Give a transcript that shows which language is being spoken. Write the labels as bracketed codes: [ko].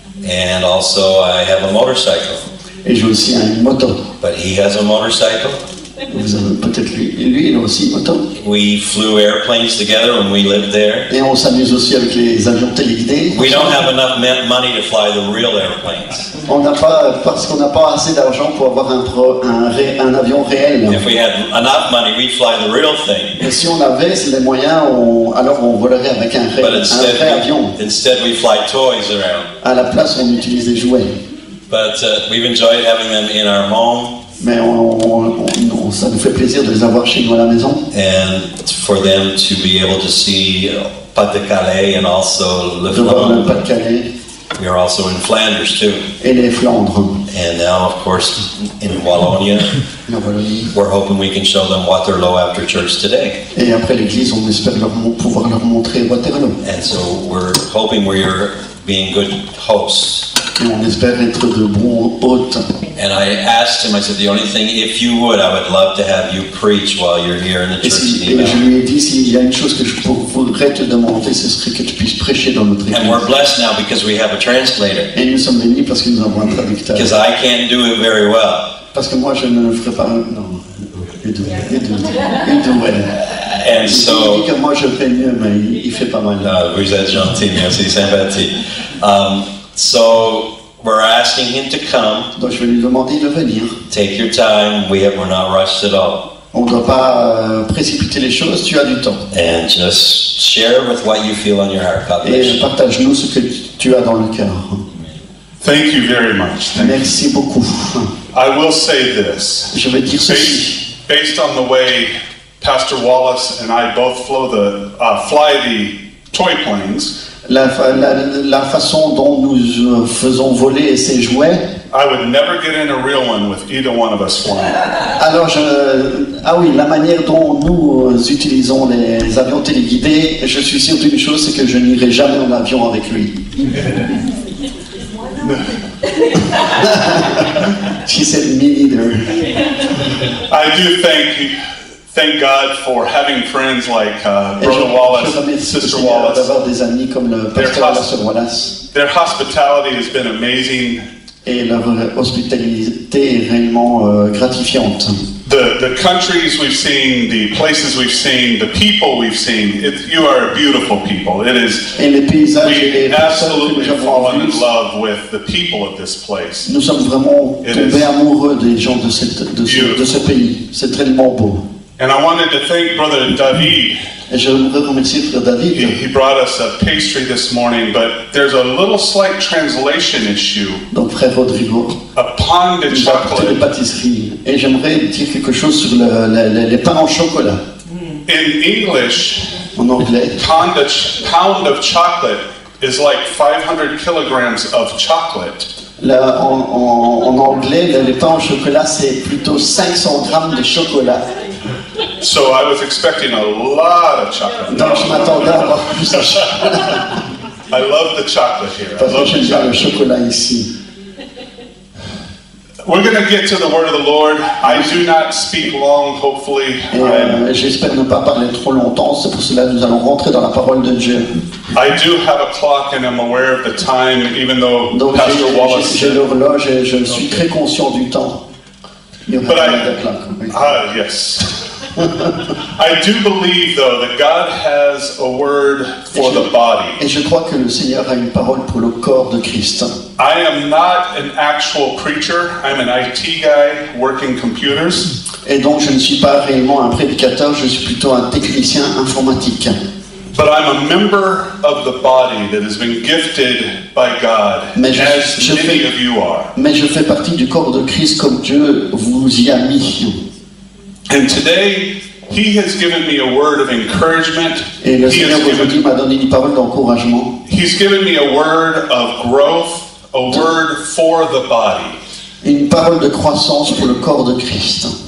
[en] And also, I have a motorcycle. [fr] Et j'ai aussi une moto. [en] But he has a motorcycle. [fr] Vous avez peut-être lui, il a aussi une moto. [en] We flew airplanes together when we lived there. [fr] Et on s'amuse aussi avec les avions téléguidés. [en] We don't have enough money to fly the real airplanes. [fr] Parce qu'on n'a pas assez d'argent pour avoir un avion réel. [en] If we had enough money, we'd fly the real thing. [fr] Et si on avait les moyens, alors on volerait avec un vrai avion. [en] Instead, we fly toys around. [fr] À la place, on utilise des jouets. [en] But we've enjoyed having them in our home. [fr] Mais ça nous fait plaisir de les avoir chez nous à la maison. [en] And for them to be able to see Pas-de-Calais and also Le Flandre. [fr] Pas-de-Calais. [en] We are also in Flanders too. [fr] Et les Flandres. [en] And now, of course, in Wallonia, we're hoping we can show them Waterloo after church today. [fr] Et après l'église, on espère pouvoir leur montrer Waterloo. [en] And so we're hoping we're being good hosts. [fr] Et on espère être de bons hôtes. [en] And I asked him, I said, the only thing, if you would, I would love to have you preach while you're here in the church. [fr] Et je lui ai dit, s'il y a une chose que je voudrais te demander, ce serait que tu puisses prêcher dans notre église. [en] And we're blessed now because we have a translator. [fr] Et nous sommes bénis parce que nous avons un traducteur. [en] Because I can't do it very well. [fr] Parce que moi, je ne le ferai pas. Non. Il do well. [en] And so, [fr] il dit que moi, je fais mieux, mais il fait pas mal. Vous êtes gentil, merci, sympathique. [en] So we're asking him to come. [fr] Donc je vais lui demander de venir. [en] Take your time. We're not rushed at all. [fr] On ne doit pas précipiter les choses. Tu as du temps. [en] And just share with what you feel on your heart. God bless you. [fr] Et partage-nous ce que tu as dans le cœur. [en] Thank you very much. [fr] Merci beaucoup. [en] I will say this. [fr] Je vais dire ceci. [en] Based on the way Pastor Wallace and I both fly the toy planes. [fr] La façon dont nous faisons voler ces jouets. [en] I would never get in a real one with either one of us flying. [fr] Alors la manière dont nous utilisons les avions téléguidés, je suis sûr d'une chose, c'est que je n'irai jamais en avion avec lui. [en] She said me neither. I do thank God for having friends like Brother Wallace, Sister Wallace. [fr] D'avoir des amis comme le pasteur et la sœur Wallace. [en] Their hospitality has been amazing. [fr] Et leur hospitalité est réellement gratifiante. [en] The countries we've seen, the places we've seen, the people we've seen, you are beautiful people. It is. [fr] Et les paysages et les [en] we absolutely fallen in love with the people of this place. [fr] Nous sommes vraiment tombés amoureux des gens de ce pays. C'est tellement beau. [en] And I wanted to thank Brother David. [fr] Et je voudrais remercier Frère David. [en] He brought us a pastry this morning, but there's a little slight translation issue. [fr] Donc Frère Rodrigo. [en] A pound of chocolate. [fr] De pâtisserie. Et j'aimerais dire quelque chose sur les pains en chocolat. [en] In English, [fr] en anglais, [en] pound of chocolate is like 500 kilograms of chocolate. [fr] Là, en anglais, les pains au chocolat, c'est plutôt 500 grammes de chocolat. [en] So I was expecting a lot of chocolate. [fr] Donc je m'attendais à avoir plus de chocolat. [en] I love the chocolate here. [fr] Parce que j'aime bien le chocolat ici. [en] We're going to get to the word of the Lord. I do not speak long, hopefully. [fr] J'espère ne pas parler trop longtemps, c'est pour cela que nous allons rentrer dans la parole de Dieu. [en] I do have a clock and I'm aware of the time, even though [fr] Donc [en] Pastor Wallace [fr] j'ai l'horloge et je suis très conscient du temps. [en] But yes. I do believe, though, that God has a word for the body. [fr] Et je crois que le Seigneur a une parole pour le corps de Christ. [en] I am not an actual preacher. I'm an IT guy working computers. [fr] Et donc je ne suis pas réellement un prédicateur, je suis plutôt un technicien informatique. [en] But I'm a member of the body that has been gifted by God, as many of you are. [fr] Mais je fais partie du corps de Christ comme Dieu vous y a mis. [en] And today, He has given me a word of encouragement. [fr] Et le Seigneur aujourd'hui m'a donné une parole d'encouragement. [en] He's given me a word of growth, a word for the body. [fr] Une parole de croissance pour le corps de Christ.